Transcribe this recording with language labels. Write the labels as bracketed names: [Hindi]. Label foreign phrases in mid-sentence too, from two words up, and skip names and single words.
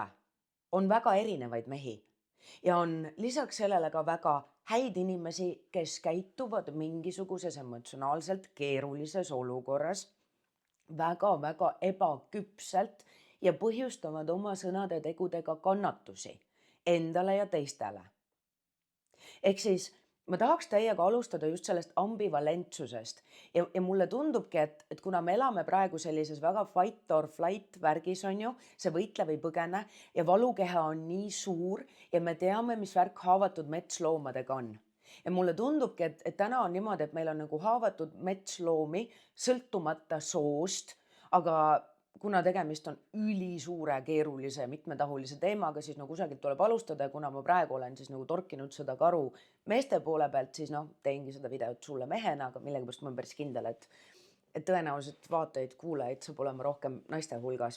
[Estonian] On väga erinevaid mehi ja on lisaks sellele ka väga häid inimesi, kes käituvad mingisuguses emotsionaalselt keerulises olukorras väga-väga ebaküpselt ja põhjustavad oma sõnade tegudega kannatusi endale ja teistele. Ehk siis ma tahaks teiega alustada just sellest ambivalentsusest ja mulle tundubki, et kuna me elame praegu sellises väga [English] fight or flight [Estonian] värgis, on ju, see võitle või põgene ja valukeha on nii suur ja me teame, mis värk haavatud metsloomadega on. Ja mulle tundubki, et täna on niimoodi, et meil on nagu haavatud metsloomi sõltumata soost, aga kuna tegemist on ülisuure, keerulise, mitmetahulise teemaga, siis kusagilt tuleb alustada ja kuna ma praegu olen siis nagu torkinud seda karu meeste poole pealt, siis teengi seda videot sulle mehena, aga millegipärast ma olen päris kindel, et tõenäoliselt vaatajaid, kuulajaid saab olema rohkem naiste hulgas.